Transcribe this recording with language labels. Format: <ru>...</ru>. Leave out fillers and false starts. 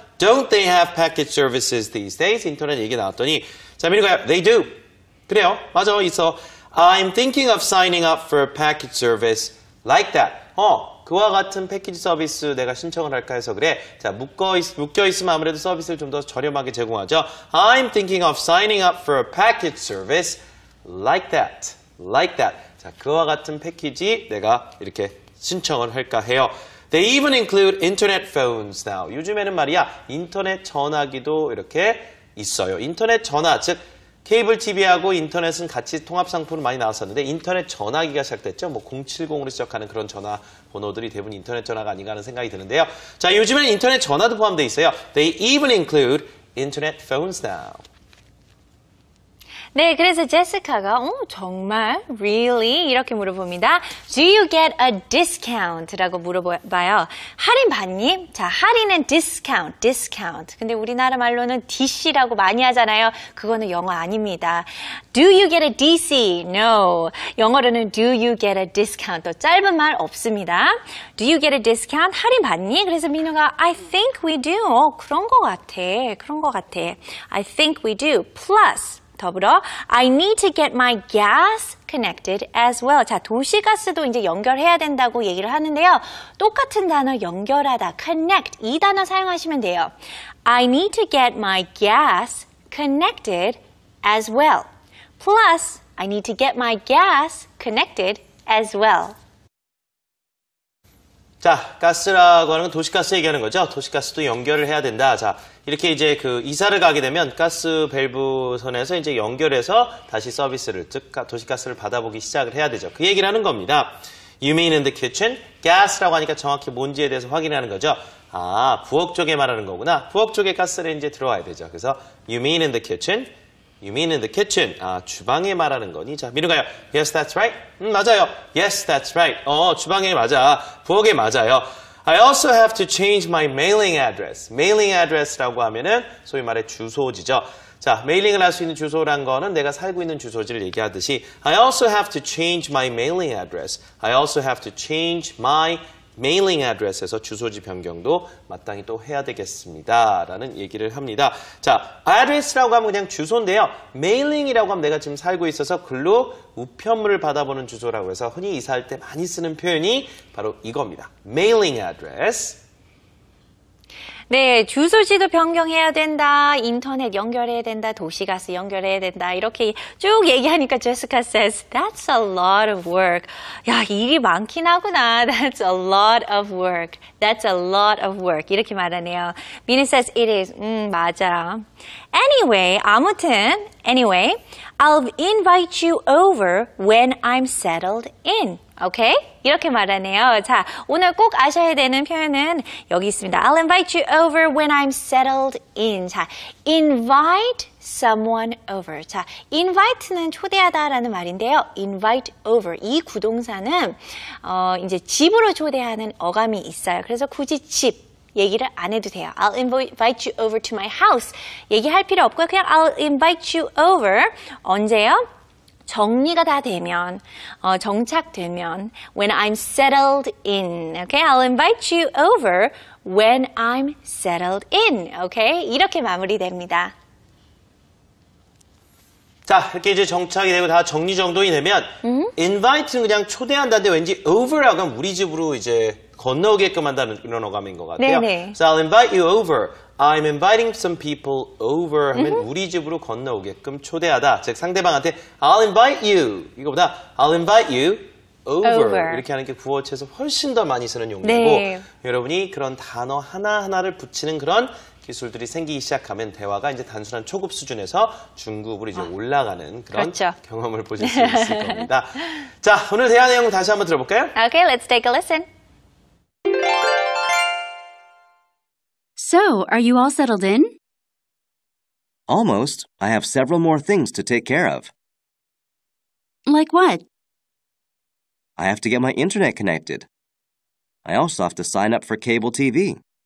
<en>Don't they have package services these days?</en> <ko>인터넷 얘기 나왔더니 자, 민우가</ko> <en>they do.</en> <ko>그래요. 맞아. 있어.</ko> <en>I'm thinking of signing up for a package service like that.</en> <ko>그와 같은 패키지 서비스 내가 신청을 할까 해서 그래. 자, 묶여 있으면 아무래도 서비스를 좀 더 저렴하게 제공하죠.</ko> <en>I'm thinking of signing up for a package service like that. Like that.</en> <ko>자, 그와 같은 패키지 내가 이렇게 신청을 할까 해요.</ko> <en>They even include internet phones now.</en> <ko>요즘에는 말이야, 인터넷 전화기도 이렇게 있어요. 인터넷 전화, 즉 케이블 TV하고 인터넷은 같이 통합 상품으로 많이 나왔었는데 인터넷 전화기가 시작됐죠. 070으로 시작하는 그런 전화번호들이 대부분 인터넷 전화가 아닌가 하는 생각이 드는데요. 자, 요즘에는 인터넷 전화도 포함되어 있어요.</ko> <en>They even include internet phones now.</en> <ko>네, 그래서 제시카가 정말?</ko> <en>Really?</en> <ko>이렇게 물어봅니다.</ko> <en>Do you get a discount? 라고 물어봐요.</en> <ko>할인 받니? 자, 할인은 discount. 근데 우리나라 말로는 DC라고 많이 하잖아요. 그거는 영어 아닙니다.</ko> <en>Do you get a DC? No.</en> <ko>영어로는</ko> <en>do you get a discount?</en> <ko>더 짧은 말 없습니다.</ko> <en>Do you get a discount?</en> <ko>할인 받니? 그래서</ko> <en>민우가 I think we do.</en> <ko>그런 거 같아.</ko> <en>I think we do. Plus</en> <ko>더불어</ko> <en>I need to get my gas connected as well.</en> <ko>자, 도시가스도 이제 연결해야 된다고 얘기를 하는데요. 똑같은 단어 연결하다, connect 이 단어 사용하시면 돼요.</ko> <en>I need to get my gas connected as well. Plus, I need to get my gas connected as well.</en> <ko>자, 가스라고 하는 건 도시가스 얘기하는 거죠. 도시가스도 연결을 해야 된다. 자, 이렇게 이제 이사를 가게 되면 가스 밸브 선에서 이제 연결해서 다시 서비스를, 즉 도시가스를 받아보기 시작을 해야 되죠. 그 얘기를 하는 겁니다.</ko> <en>You mean in the kitchen?</en> <ko>gas라고 하니까 정확히 뭔지에 대해서 확인하는 거죠. 아, 부엌 쪽에 말하는 거구나. 부엌 쪽에 가스레인지에 들어와야 되죠. 그래서</ko> <en>you mean in the kitchen? You mean in the kitchen?</en> <ko>아, 주방에 말하는 거니? 자, 민우가요.</ko> <en>Yes, that's right.</en> <ko>맞아요. Yes, that's right. 주방에 맞아. 부엌에 맞아요.</ko> <en>I also have to change my mailing address.</en> <ko>mailing address라고 하면은 소위 말해 주소지죠. 자, 메일링을 할 수 있는 주소란 거는 내가 살고 있는 주소지를 얘기하듯이</ko> <en>I also have to change my mailing address. I also have to change my mailing address에서</en> <ko>주소지 변경도 마땅히 또 해야 되겠습니다. 라는 얘기를 합니다. 자, address라고 하면 그냥 주소인데요. mailing이라고 하면 내가 지금 살고 있어서 글로 우편물을 받아보는 주소라고 해서 흔히 이사할 때 많이 쓰는 표현이 바로 이겁니다.</ko> <en>mailing address.</en> <ko>네, 주소지도 변경해야 된다, 인터넷 연결해야 된다, 도시가스 연결해야 된다, 이렇게 쭉 얘기하니까</ko> <en>Jessica says, that's a lot of work.</en> <ko>야, 일이 많긴 하구나.</ko> <en>That's a lot of work. That's a lot of work.</en> <ko>이렇게 말하네요.</ko> <en>Minnie says, it is.</en> <ko>맞아.</ko> <en>Anyway,</en> <ko>아무튼,</ko> <en>anyway, I'll invite you over when I'm settled in.</en> <ko>오케이? 이렇게 말하네요. 자, 오늘 꼭 아셔야 되는 표현은 여기 있습니다.</ko> <en>I'll invite you over when I'm settled in. 자, invite someone over.</en> <ko>자, invite는 초대하다라는 말인데요.</ko> <en>invite over.</en> <ko>이 구동사는 이제 집으로 초대하는 어감이 있어요. 그래서 굳이 집 얘기를 안 해도 돼요.</ko> <en>I'll invite you over to my house.</en> <ko>얘기할 필요 없고요. 그냥</ko> <en>I'll invite you over.</en> <ko>언제요? 정리가 다 되면, 정착되면,</ko> <en>when I'm settled in, okay? I'll invite you over when I'm settled in, okay?</en> <ko>이렇게 마무리됩니다. 자, 이렇게 이제 정착이 되고 다 정리정돈이 되면, invite는 그냥 초대한다는데 왠지 over라고 하면 우리 집으로 이제 건너오게끔 한다는 이런 어감인 것 같아요. 네네.</ko> <en>So I'll invite you over. I'm inviting some people over</en> <ko>하면 우리 집으로 건너오게끔 초대하다. 즉 상대방한테</ko> <en>I'll invite you.</en> <ko>이거보다</ko> <en>I'll invite you over.</en> <ko>이렇게 하는 게 구어체에서 훨씬 더 많이 쓰는 용어고 네. 여러분이 그런 단어 하나하나를 붙이는 그런 기술들이 생기기 시작하면 대화가 이제 단순한 초급 수준에서 중급으로 이제 올라가는 그런 그렇죠. 경험을 보실 수 있을 겁니다. 자, 오늘 대화 내용 다시 한번 들어볼까요?</ko> <en>Okay, let's take a listen. So, are you all settled in? Almost. I have several more things to take care of. Like what? I have to get my internet connected. I also have to sign up for cable TV.</en>